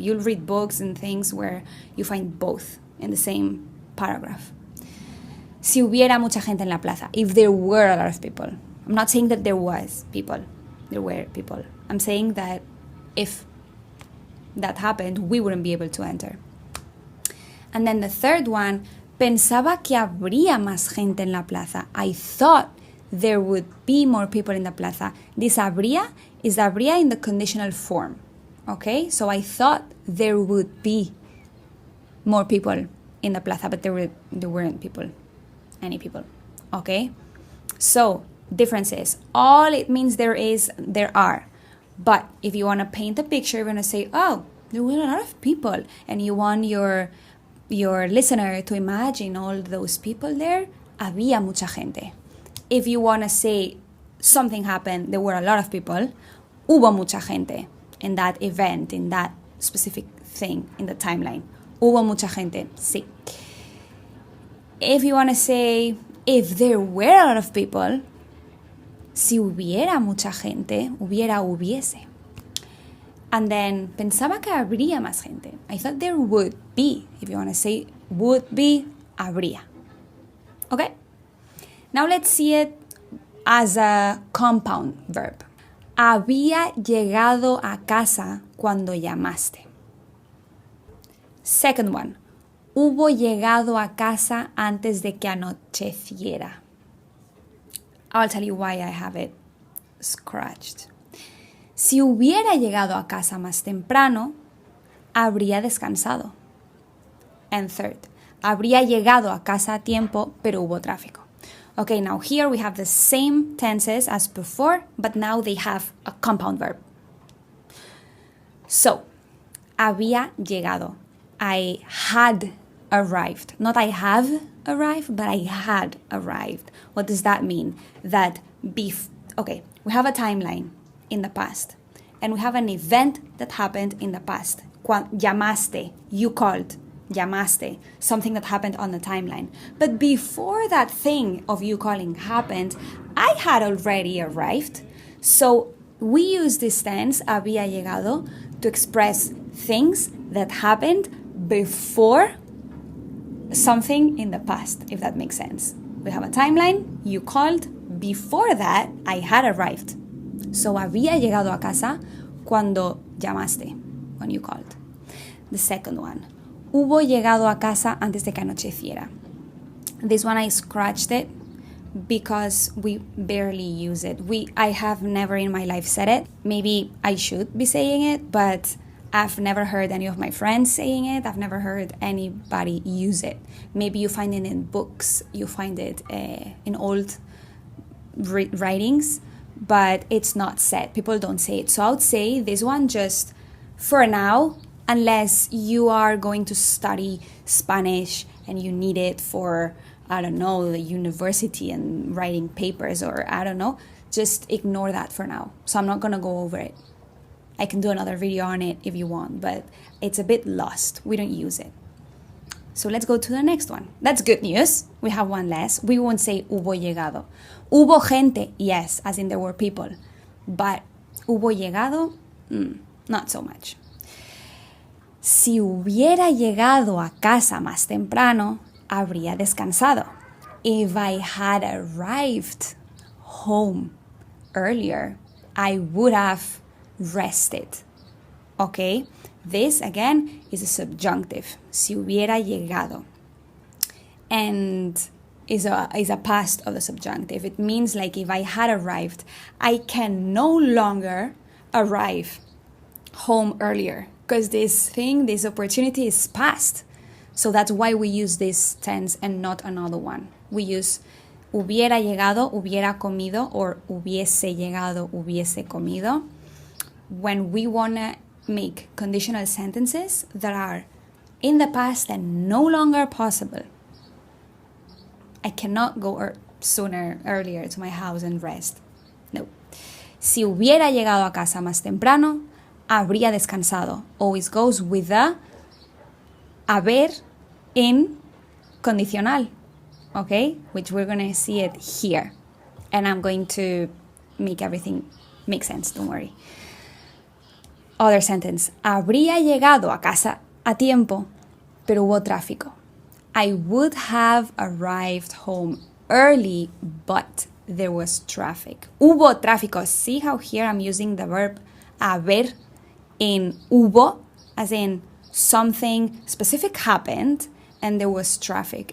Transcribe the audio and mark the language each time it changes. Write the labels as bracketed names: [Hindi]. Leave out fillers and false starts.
[English] You'll read books and things where you find both in the same paragraph. [Spanish] Si hubiera mucha gente en la plaza, [English] if there were a lot of people. I'm not saying that there was people, there were people. I'm saying that if that happened, we wouldn't be able to enter. And then the third one, [Spanish] pensaba que habría más gente en la plaza. [English] I thought there would be more people in the plaza. This habría is habría in the conditional form. Okay? So I thought there would be more people in the plaza, but there weren't people. Any people. Okay? So, differences. All it means there are. But if you want to paint a picture, you're going to say, oh, there were a lot of people. And you want your listener to imagine all those people there. [Spanish] Había mucha gente. [English] If you want to say something happened, there were a lot of people. [Spanish] Hubo mucha gente [English] in that event, in that specific thing, in the timeline. [Spanish] Hubo mucha gente, sí. [English] If you want to say, if there were a lot of people, [Spanish] si hubiera mucha gente, hubiese. [English] And then, [Spanish] pensaba que habría más gente. [English] I thought there would be. If you want to say would be, habría. Okay? Now let's see it as a compound verb. [Spanish] Había llegado a casa cuando llamaste. Second one. Hubo llegado a casa antes de que anocheciera. [English] I'll tell you why I have it scratched. [Spanish] Si hubiera llegado a casa más temprano, habría descansado. And third, habría llegado a casa a tiempo, pero hubo tráfico. [English] Okay, now here we have the same tenses as before, but now they have a compound verb. So, [Spanish] había llegado. [English] I had arrived. Not I have arrived, but I had arrived. What does that mean? That okay, we have a timeline in the past, and we have an event that happened in the past. Llamaste, you called. Llamaste, something that happened on the timeline. But before that thing of you calling happened, I had already arrived. So we use this tense, [Spanish] había llegado, [English] to express things that happened before something in the past, if that makes sense. We have a timeline, you called, before that, I had arrived. So [Spanish] había llegado a casa cuando llamaste, [English] when you called. The second one. [Spanish] Hubo llegado a casa antes de que anocheciera. [English] This one I scratched it because we barely use it. I have never in my life said it. Maybe I should be saying it, but I've never heard any of my friends saying it. I've never heard anybody use it. Maybe you find it in books, you find it in old writings, but it's not said. People don't say it. So I would say this one just for now, unless you are going to study Spanish and you need it for, I don't know, the university and writing papers or I don't know, just ignore that for now. So I'm not going to go over it. I can do another video on it if you want, but it's a bit lost. We don't use it. So let's go to the next one. That's good news. We have one less. We won't say [Spanish] hubo llegado. Hubo gente, [English] yes, as in there were people. But [Spanish] hubo llegado, [English] not so much. [Spanish] Si hubiera llegado a casa más temprano, habría descansado. [English] If I had arrived home earlier, I would have rested. Okay? This, again, is a subjunctive. [Spanish] Si hubiera llegado. [English] And is a past of the subjunctive. It means like if I had arrived, I can no longer arrive home earlier. Because this opportunity is past. So that's why we use this tense and not another one. We use [Spanish] hubiera llegado, hubiera comido, [English] or [Spanish] hubiese llegado, hubiese comido, [English] when we want to make conditional sentences that are in the past and no longer possible. I cannot go earlier to my house and rest. No. [Spanish] Si hubiera llegado a casa más temprano, habría descansado. [English] Always goes with the haber in condicional, okay? Which we're going to see it here. And I'm going to make everything make sense, don't worry. Other sentence. [Spanish] Habría llegado a casa a tiempo, pero hubo tráfico. [English] I would have arrived home early, but there was traffic. [Spanish] Hubo tráfico. [English] See how here I'm using the verb haber in hubo, as in something specific happened and there was traffic.